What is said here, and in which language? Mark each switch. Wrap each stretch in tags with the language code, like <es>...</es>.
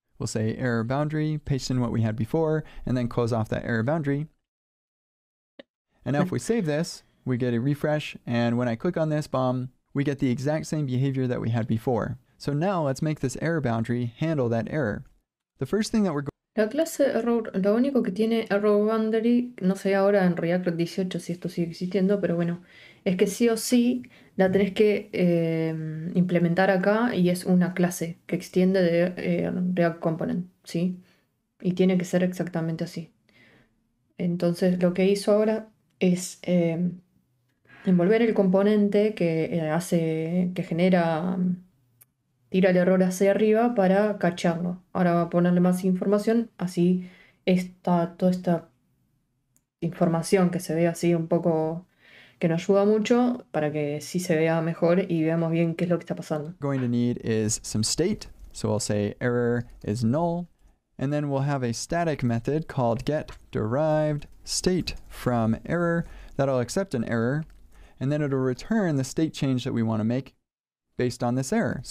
<en>We'll say error boundary, paste in what we had before, and then close off that error boundary. And now if we save this, we get a refresh, and when I click on this, we get the exact same behavior that we had before. So now let's make this error boundary handle that error. The first thing that we're</en> <es>La clase error, lo único que tiene error boundary, no sé ahora en React 18 si esto sigue existiendo, pero bueno, es que sí o sí la tenés que implementar acá y es una clase que extiende de React Component, ¿sí? Y tiene que ser exactamente así. Entonces lo que hizo ahora es envolver el componente que genera, tira el error hacia arriba para cacharlo. Ahora va a ponerle más información, así toda esta información que se ve así un poco, que nos ayuda mucho para que sí se vea mejor y veamos bien qué es lo que está pasando.</es> <en>going to need is some state. So we'll say error is null, and then we'll have a static method called get derived state from error that'll accept an error, and then it'll return the state change that we want to make based on this error.</en>